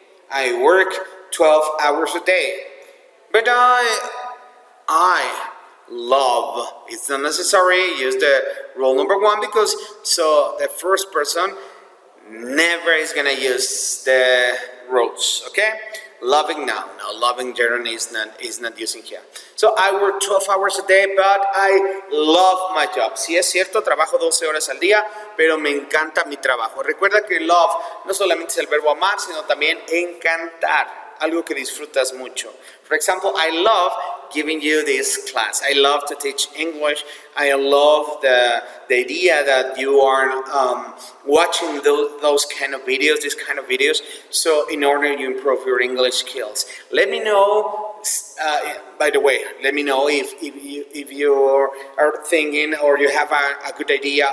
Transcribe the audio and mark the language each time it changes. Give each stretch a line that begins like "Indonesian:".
English: I work 12 hours a day. But I love, it's not necessary, use the rule number 1 because so the first person never is gonna use the rules, okay? Loving now, loving gerund is not using here. So I work 12 hours a day, but I love my job.
Spanish: Sí es cierto, trabajo 12 horas al día, pero me encanta mi trabajo. Recuerda que love no solamente es el verbo amar, sino también encantar, algo que disfrutas mucho.
English: For example, I love giving you this class. I love to teach English. I love the idea that you are watching those kind of videos, these kind of videos, so in order to improve your English skills. Let me know, by the way, let me know if you are thinking or you have a good idea.